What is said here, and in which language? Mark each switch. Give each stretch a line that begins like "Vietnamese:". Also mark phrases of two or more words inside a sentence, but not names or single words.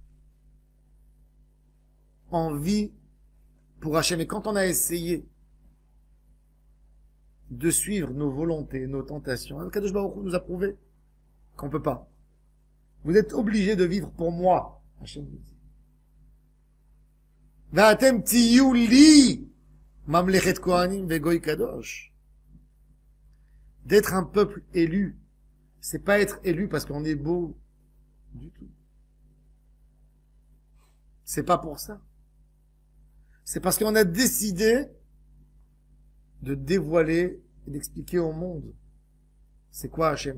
French: On vit pour Hachem. Et quand on a essayé de suivre nos volontés, nos tentations,
Hebrew: קדוש ברוך הוא
French: nous a prouvé qu'on peut pas. Vous êtes obligés de vivre pour moi. Hachem nous dit.
Hebrew: ואתם תהיו לי ממלכת כהנים וגוי קדוש.
French: D'être un peuple élu, c'est pas être élu parce qu'on est beau du tout. C'est pas pour ça. C'est parce qu'on a décidé de dévoiler et d'expliquer au monde c'est quoi Hachem.